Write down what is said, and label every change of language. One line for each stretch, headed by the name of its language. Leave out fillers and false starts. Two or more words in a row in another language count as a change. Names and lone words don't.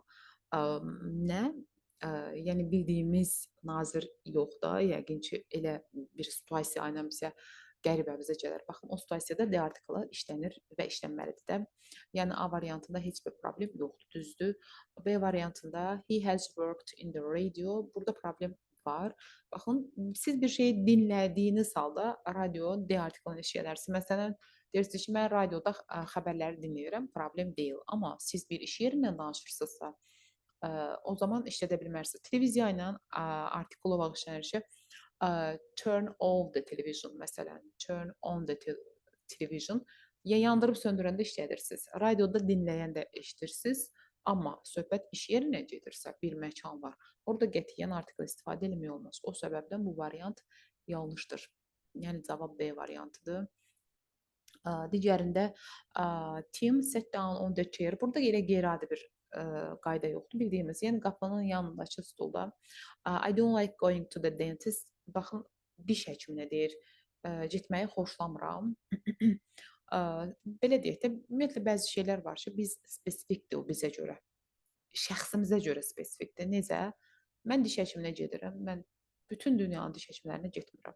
Azerbaijani: Nə? Yəni bildiyimiz nazir yox da, yəqin ki, elə bir situasiya ilə bizə qəribəvizə gələr. Baxın, o situasiyada D artiklı işlənir və işlənməlidir də. Yəni A variantında heç bir problem yoxdur, düzdür.
English: B variantında he has worked in the radio.
Azerbaijani: Burada problem var. Baxın, siz bir şeyi dinlədiyiniz halda radio D artiklını işlədərsiniz. Məsələn, deyirsiniz ki, mən radioda xəbərləri dinləyirəm, problem deyil. Amma siz bir iş yerindən danışırsınızsa, o zaman işlədə bilmərsiniz. Televiziya ilə artikl olaraq işlənir ki,
English: turn off the television, məsələn, turn on the television.
Azerbaijani: Ya yandırıb söndürəndə işlədirsiniz. Radioda dinləyəndə eşidirsiniz. Amma söhbət iş yerinə gedirsə, bir məkan var. Orada qətiyyən artikl istifadə etmək olmaz. O səbəbdən bu variant yanlışdır. Yəni cavab B variantıdır.
English: Digərində Tim sat down on the chair.
Azerbaijani: Burada elə qeyri-adi bir qayda yoxdur, bildiyimiz. Yəni qapının yanındakı stulda
English: I don't like going to the dentist.
Azerbaijani: Baxın, diş həkiminə deyir, getməyi xoşlamıram. Belə deyək də, ümumiyyətlə bəzi şeylər var ki, biz spesifikdir o bizə görə. Şəxsimizə görə spesifikdir. Necə? Mən diş həkiminə gedirəm. Mən bütün dünyanın diş həkimlərinə getmirəm.